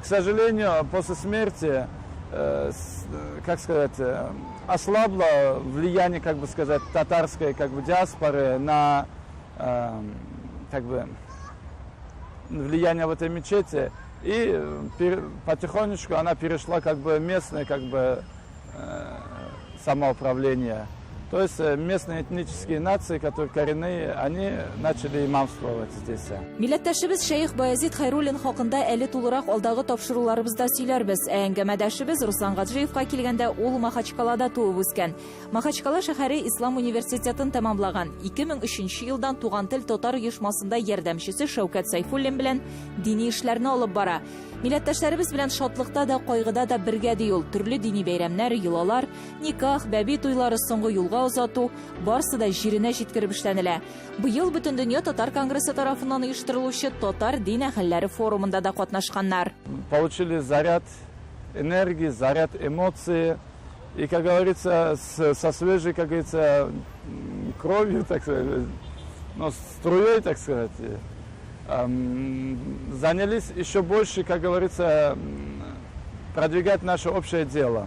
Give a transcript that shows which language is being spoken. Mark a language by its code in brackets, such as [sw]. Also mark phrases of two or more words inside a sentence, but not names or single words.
[ru] К сожалению, после смерти как сказать, ослабло влияние, как бы сказать, татарской, как бы, диаспоры на, как бы, влияние в этой мечети, и потихонечку она перешла, как бы, местное, как бы, самоуправление. То есть местные этнические нации, которые коренные, они начали имамствовать здесь. [tt] Милләттәшебез Шәйх Баязит Хайруллин хакында әле тулырак алдагы тапшыруларыбызда сөйләрбез. Әңгәмәдәшебез Руслан Гаджиевка килгәндә ул Махачкалада туып үскән. Махачкала шәһәре Ислам университетын тәмамлаган. 2003 елдан Туган тел татар оешмасында ярдәмчесе Шәүкәт Сайфуллин белән дини эшләрне алып бара. Милләттәшләребез белән шатлыкта да, кайгыда да бергә ди ул. Төрле дини бәйрәмнәр, йолалар, никах, бәби туйлары, соңгы юлга узату, барсы да җиренә җиткереп эшләнелә. Быел Бөтендөнья татар конгрессы тарафыннан оештырылучы татар дин әһелләре форумында да катнашканнар. [ru] Получили заряд энергии, заряд эмоций, и, как говорится, со свежей, как говорится, кровью, так сказать, но струей, так сказать, занялись еще больше, как говорится, продвигать наше общее дело.